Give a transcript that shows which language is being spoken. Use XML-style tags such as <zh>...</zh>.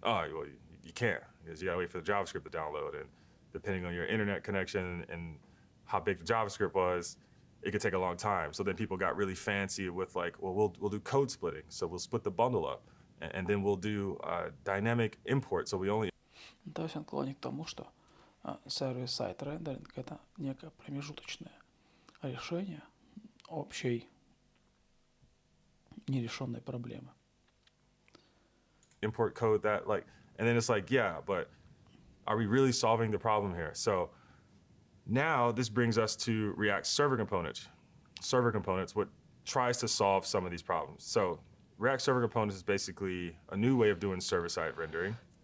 <en>Oh, well, you can't, because you gotta wait for the JavaScript to download, and depending on your internet connection and how big the JavaScript was, it could take a long time. So then people got really fancy with like, well, we'll do code splitting. So we'll split the bundle up, and then we'll do dynamic import. So we only.</en> <ru>То есть он клонит к тому, что сервис-сайт рендеринг — это некое промежуточное решение общей нерешенной проблемы.</ru> <en>Import code that like, and then it's like, yeah, but are we really solving the problem here? So now this brings us to React server components. Server components, what tries to solve some of these problems. So React server components is basically a new way of doing server-side rendering.</en>